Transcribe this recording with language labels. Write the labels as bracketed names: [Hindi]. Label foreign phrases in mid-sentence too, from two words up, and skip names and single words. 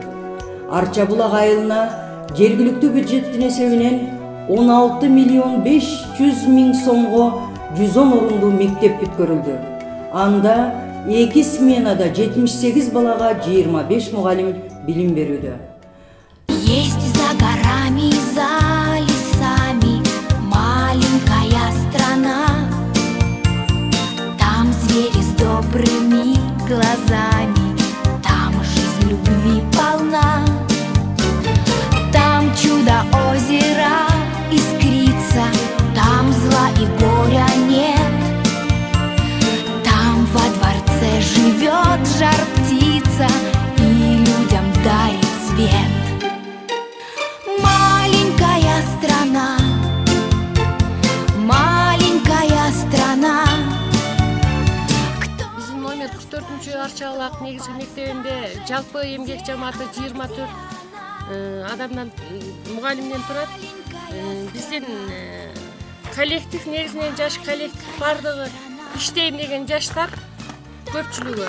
[Kyrgyz] Арча Булак айылына жергиликтүү бюджеттин эсебинен 16 миллион 500 миң сомго 110 орундуу мектеп бүткөрүлдү. Анда 2 сменада 78 балага 25 мугалим билим берүүдө. [Russian] Есть за горами, за лесами маленькая страна. Там звери с добрыми глазами, там жизнь любви полна. Там чудо озера искрится, там зла и горя нет. Там во дворце живет жар-птица и людям дарит свет. Маленькая страна, маленькая страна. [Kyrgyz] Биздин номер 44 Арча Булак негизги мектебинде жалпы эмгек жамааты 24 адамдан мугалимден турат. Биздин коллектив негизинен жаш коллектив бардыгы иштейм деген жаштар көпчүлүгү.